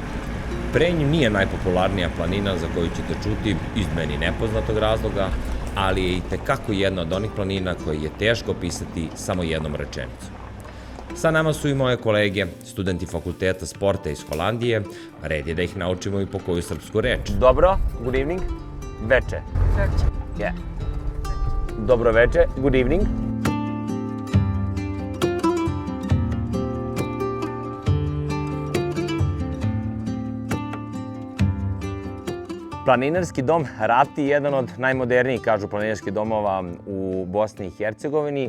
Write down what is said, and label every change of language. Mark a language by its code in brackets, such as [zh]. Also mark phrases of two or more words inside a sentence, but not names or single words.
[sr] Prenj nije najpopularnija planina za koju ćete čuti iz meni nepoznatog razloga, ali je i tekako jedna od onih planina koje je teško opisati samo jednom rečenicom. Sa nama su i moje kolege, studenti Fakulteta sporta iz Holandije, red je da ih naučimo i po koju srpsku reč. Dobro, [en] good evening. [sr] Veče. Veče. Yeah. Dobro veče, [en] good evening. [sr] Planinarski dom Rati je jedan od najmodernijih, kažu, planinarskih domova u Bosni i Hercegovini.